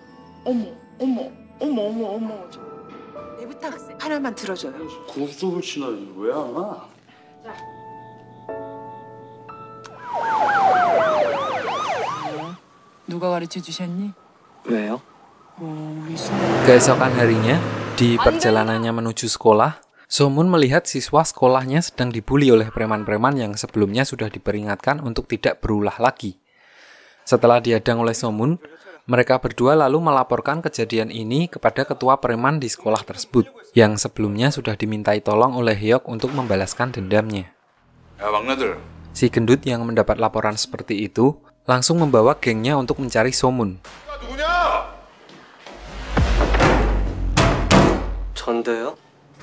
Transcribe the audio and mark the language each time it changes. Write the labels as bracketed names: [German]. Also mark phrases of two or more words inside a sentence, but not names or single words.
[Korean] 어머. 내 부탁 하나만 들어줘요. 고스톱을 치나 왜 안 와? 누가 가르쳐 주셨니? 왜요? 우리 [Indonesian] Keesokan harinya, di perjalanannya menuju sekolah, Somun melihat siswa sekolahnya sedang dibully oleh preman-preman yang sebelumnya sudah diperingatkan untuk tidak berulah lagi. Setelah dihadang oleh Somun, mereka berdua lalu melaporkan kejadian ini kepada ketua preman di sekolah tersebut, yang sebelumnya sudah dimintai tolong oleh Hyuk untuk membalaskan dendamnya. [Korean] 야 막내들 [Indonesian] Si gendut yang mendapat laporan seperti itu, langsung membawa gengnya untuk mencari Somun. [Korean] 누구냐? 전데요?